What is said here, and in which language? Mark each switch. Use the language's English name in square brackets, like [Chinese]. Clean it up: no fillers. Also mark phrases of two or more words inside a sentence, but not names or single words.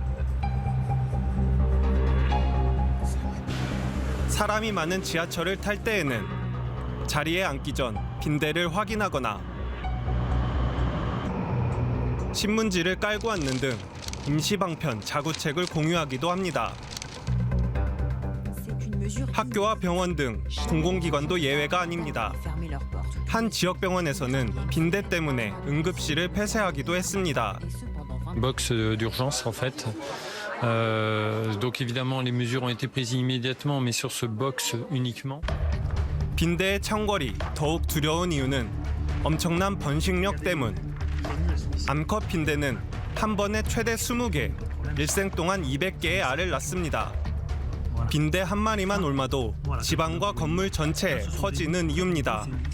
[Korean] 사람이 많은 지하철을 탈 때에는 자리에 앉기 전 빈대를 확인하거나 신문지를 깔고 앉는 등 임시방편 자구책을 공유하기도 합니다. 학교와 병원 등 공공기관도 예외가 아닙니다. 한 지역병원에서는 빈대 때문에 응급실을 폐쇄하기도 했습니다. [French] Box d'urgence en fait. Donc évidemment les mesures ont été prises immédiatement, mais sur ce box uniquement. [Korean] 빈대의 창궐이 더욱 두려운 이유는 엄청난 번식력 때문. 암컷 빈대는 한 번에 최대 20개, 일생 동안 200개의 알을 낳습니다. 빈대 한 마리만 옮아도 지방과 건물 전체에 퍼지는 이유입니다.